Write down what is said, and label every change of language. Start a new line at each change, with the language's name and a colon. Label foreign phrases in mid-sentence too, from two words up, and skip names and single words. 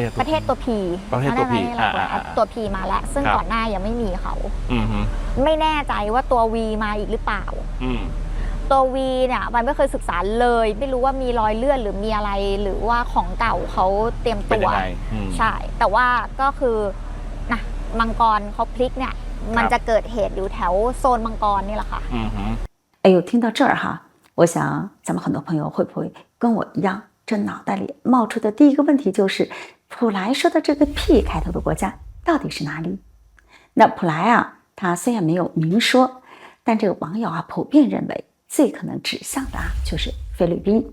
Thai: ประเทศตัว P ตัว P มาแล้วซึ่งก่อนหน้ายังไม่มีเขาไม่แน่ใจว่าตัว V มาอีกหรือเปล่าตัว V เนี่ยมันไม่เคยศึกษาเลยไม่รู้ว่ามีรอยเลื่อนหรือมีอะไรหรือว่าของเก่าเขาเตรียมตัวใช่แต่ว่าก็คือนะมังกรเขาพลิกเนี่ยมันจะเกิดเหตุอยู่แถวโซนมังกรนี่แหละค่ะ
Chinese: 听到这儿我想咱们很多朋友会不会跟我一样，这脑袋里冒出的第一个问题就是普莱说的这个 P 开头的国家到底是哪里？那普莱他虽然没有明说，但这个网友普遍认为最可能指向的就是菲律宾。